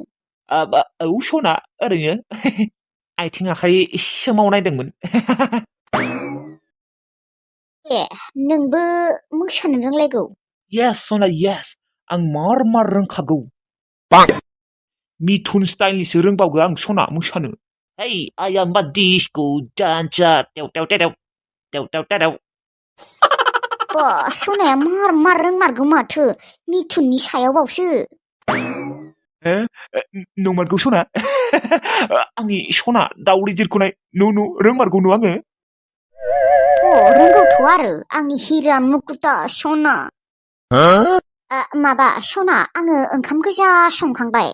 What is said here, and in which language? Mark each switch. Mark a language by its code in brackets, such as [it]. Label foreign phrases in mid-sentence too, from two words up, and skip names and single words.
[brx] औ सना ओरैनो आथिं आखाइ सोमावनायदोंमोन। नोंबो मोसानो रोंलायगौ? येस सना येस, आं मार रोंखागौ। मिथुन स्टाइलनिसो रोंबावगौ आं सना मोसानो। [en] Hey, I am a disco dancer. 떼व. [brx] बा सनाया मार रोंमारगौ माथो मिथुननि सायावबावसो ए नंमारगौ सना आंनि सना दावदै जिरख'नाय नु रोंमारगौ आङो रोंगौथ' आरो आंनि हिरा मुकुता सना माबा सना आङो ओंखाम गोजा संखांबाय